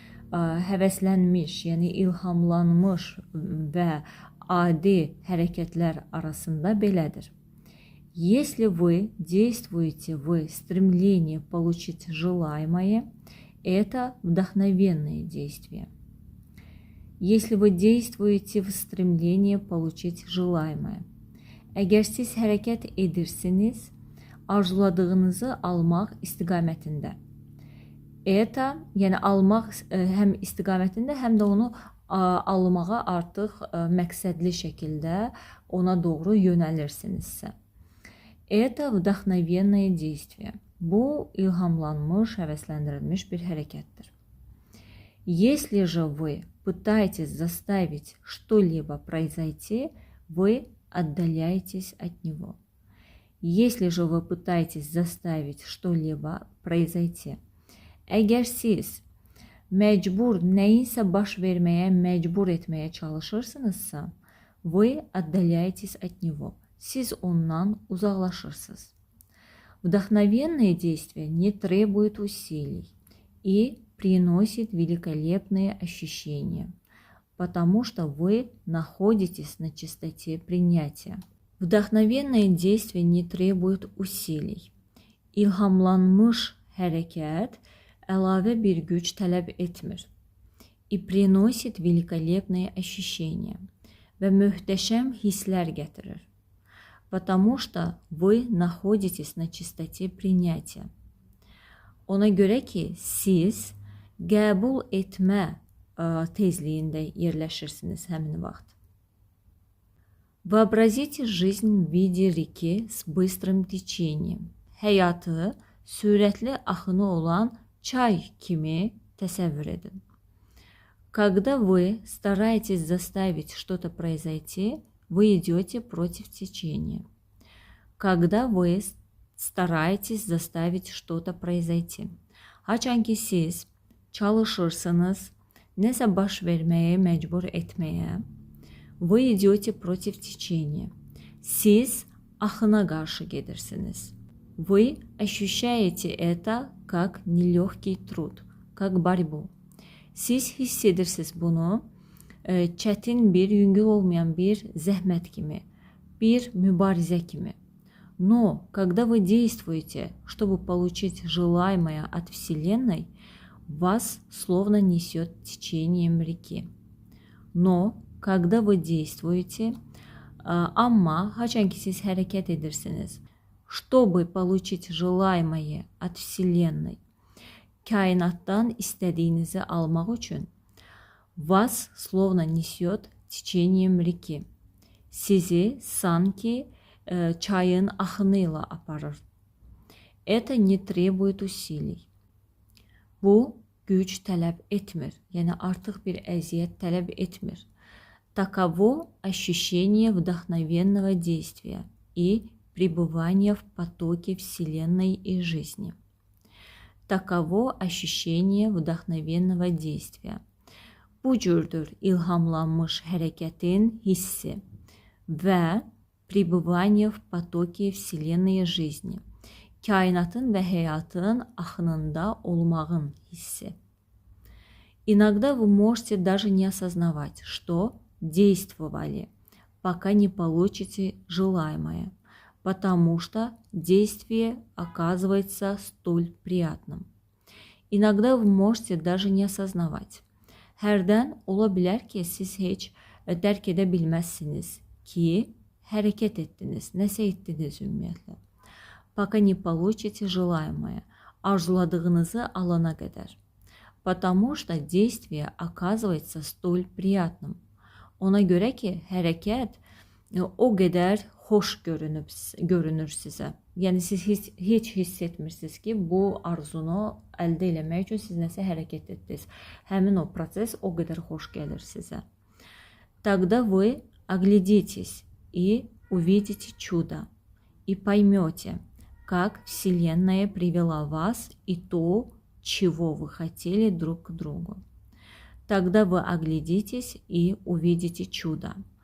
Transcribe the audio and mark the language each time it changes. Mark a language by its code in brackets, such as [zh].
[az] Həvəslənmiş, yəni ilhamlanmış və adi hərəkətlər arasında belədir. [ru] Если вы действуете в стремлении получить желаемое, это вдохновенные действия. Если вы действуете в стремлении получить желаемое. [az] Əgər siz hərəkət edirsiniz, arzuladığınızı almaq istiqamətində. Это, yəni almaq həm istiqamətində, həm də onu almağa artıq məqsədli şəkildə ona doğru yönəlirsinizsə. [ru] Это вдохновенное действие. [az] Bu ilhamlanmış, həvəsləndirilmiş bir hərəkətdir. [ru] Если же вы пытаетесь заставить что-либо произойти, вы отдаляетесь от него. Если же вы pıtayetесь заставить что-либо произойти, [az] eğer siz mecbur neyinse baş vermeye, mecbur etmeye çalışırsınızsa, [ru] вы отдаляетесь от него. [az] Siz ondan uzaklaşırsınız. [ru] Вдохновенные действия не требуют усилий и приносят великолепные ощущения, потому что вы находитесь на чистоте принятия. Vdохновенные действия не требуют усилий. [az] İlhamlanmış hərəkət əlavə bir güc tələb etmir. [ru] И приносит великолепные ощущения [az] və möhtəşəm hisslər gətirir. [ru] Потому что вы находитесь на чистоте принятия. [az] Ona görə ki, siz qəbul etmə tezliyində yerləşirsiniz həmin vaxt. [ru] Вообразите жизнь в виде реки с быстрым течением. [az] Həyatı sürətli axını olan çay kimi təsəvvür edin. [ru] Когда вы стараетесь заставить что-то произойти, вы идете против течения. Когда вы стараетесь заставить что-то произойти. [az] Haçan ki siz çalışırsınız, nəsə baş verməyə, məcbur etməyə, [ru] вы идете против течения. [az] Siz axına qarşı gedirsiniz. [ru] Вы ощущаете это как нелегкий труд, как борьбу. [az] Siz hiss edirsiniz bunu çətin bir, yüngül olmayan bir zəhmət kimi, bir mübarizə kimi. [ru] Но когда вы действуете, чтобы получить желаемое от Вселенной, вас словно несет течением реки. Но когда вы действуете, [az] amma haçan ki siz hərəkət edirsiniz, [ru] чтобы получить желаемое от Вселенной, [az] kainattan istədiyinizi almaq üçün, [ru] вас словно несет течением реки. [az] Sizi sanki çayın axınıyla aparır. [ru] Это не требует усилий. [az] Bu güc tələb etmir, yəni artıq bir əziyyət tələb etmir. [ru] Таково ощущение вдохновенного действия и пребывания в потоке Вселенной и жизни. Таково ощущение вдохновенного действия. [az] Bu cürdür ilhamlanmış hərəkətin hissi və [ru] пребывание в потоке Вселенной и жизни. [az] Kainatın və həyatın axınında olmağın hissi. [ru] Иногда вы можете даже не осознавать, что действовали, пока не получите желаемое, потому что действие оказывается столь приятным. Иногда вы можете даже не осознавать. [az] Hərdən ola bilər ki, siz heç dərk edə bilməzsiniz ki, hərəkət etdiniz, nəsə etdiniz ümumiyyətlə. [ru] Пока не получите желаемое, [az] arzuladığınızı alana qədər. [ru] Потому что действие оказывается столь приятным. [az] Ona görə ki, hərəkət o qədər xoş görünür sizə. Yəni siz heç hiss etmirsiniz ki, bu arzunu əldə eləmək üçün siz nəsə hərəkət etdiniz. Həmin o proses o qədər xoş gəlir sizə. [ru] Тогда вы оглядитесь и увидите чудо, и поймете, как Вселенная привела вас и то, чего вы хотели друг к другу. Тогда вы оглядитесь и увидите чудо.